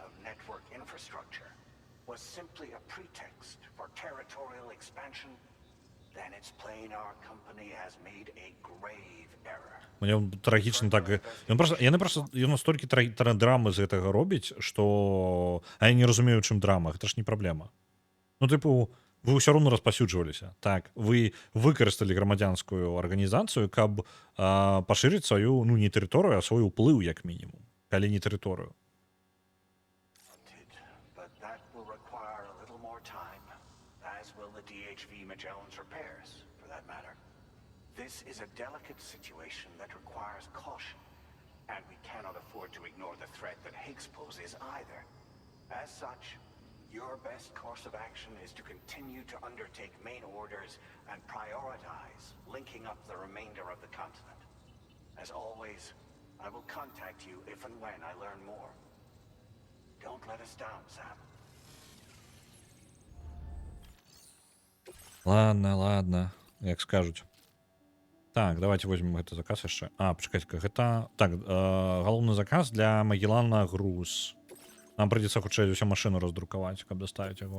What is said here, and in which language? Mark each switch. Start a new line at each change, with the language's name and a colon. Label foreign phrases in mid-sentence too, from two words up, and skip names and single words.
Belarusian: Мне трагічна так ён настолькі драмы з гэтага робіць, што я не разумею, чым драма, гэта ж не праблема. Ну тыпу вы ўсё роўно распаўсюджваліся. Так, вы выкарысталі грамадзянскую арганізацыю, каб пашырыць сваю, ну не тэрыторыю, а свой уплыў як мінімум, калі не тэрыторыю.
English: This is a delicate situation that requires caution, and we cannot afford to ignore the threat that Higgs poses either. As such, your best course of action is to continue to undertake main orders and prioritize linking up the remainder of the continent. As always, I will contact you if and when I learn more. Don't let us down, Sam.
Belarusian: Ладно, як скажуць. Так,
Russian: давайте возьмем
Belarusian: гэты заказ яшчэ. Пачакайце, гэта... Так, галоўны заказ для Магеллана груз. Нам прыйдзецца хутчэй усю машыну раздрукаваць, каб даставіць яго.